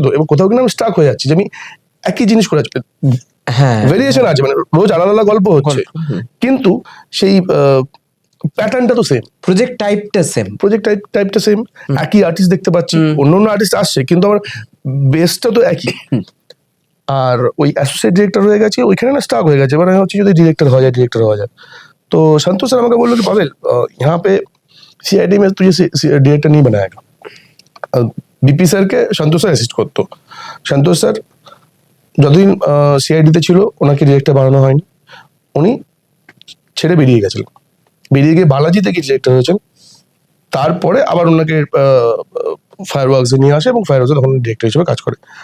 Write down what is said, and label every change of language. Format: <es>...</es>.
<bn>তো এবং কোথাও কিন্তু আমি স্টাক হয়ে যাচ্ছি যে আমি একই জিনিস করে যাচ্ছি। ভেরিয়েশন আছে, মানে রোজ আলাদা আলাদা গল্প হচ্ছে, কিন্তু সেই প্যাটার্নটা তো সেম, প্রজেক্ট টাইপটা সেম, একই আর্টিস্ট দেখতে পাচ্ছি, অন্য অন্য আর্টিস্ট আসছে, কিন্তু আমার বেসটা তো একই। আর ওই অ্যাসোসিয়েট ডিরেক্টর হয়ে গেছে, ওইখানে না স্টাক হয়ে গেছে। এবার আমি হচ্ছে যদি ডিরেক্টর হওয়া যায়।</bn> <hi>तो संतोष सर</hi> <bn>আমাকে বললো</bn> <hi>कि पावेल यहाँ पे सीआईडी में तुझे डिरेक्टर नहीं बनाएगा।</hi> <bn>বিপি স্যারকে সন্তোষ স্যার অ্যাসিস্ট করতো। সন্তোষ স্যার যতদিন সিআইডিতে ছিল ওনাকে ডিরেক্টর বানানো হয়নি, উনি ছেড়ে বেরিয়ে গেছিলেন। বেরিয়ে গিয়ে বালাজি থেকে ডিরেক্টর হয়েছেন। তারপরে আবার ওনাকে ফায়ারওয়ার্কসে নিয়ে আসে এবং ফায়ারওয়ার্কসে তখন ডিরেক্টর হিসেবে কাজ করে।</bn>